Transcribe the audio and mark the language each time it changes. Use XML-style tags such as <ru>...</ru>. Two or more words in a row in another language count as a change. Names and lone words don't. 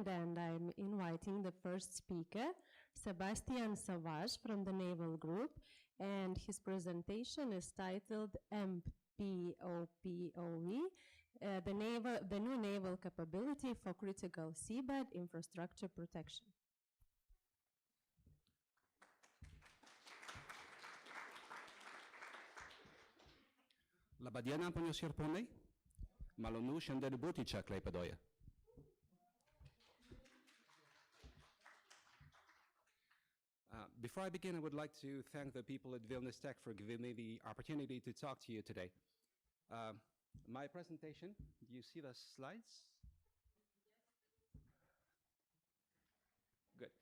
<en>And I'm inviting the first speaker, Sebastian Savage from the Naval Group, and his presentation is titled MPOPOE, the new naval capability for critical seabed infrastructure protection.</en> <lt>Labadiena, ponios ir ponai. Malonu šiandien būti čia Klaipėdoje.</lt> <en>Before I begin, I would like to thank the people at Vilnius Tech for giving me the opportunity to talk to you today. My presentation, do you see the slides? Good.</en>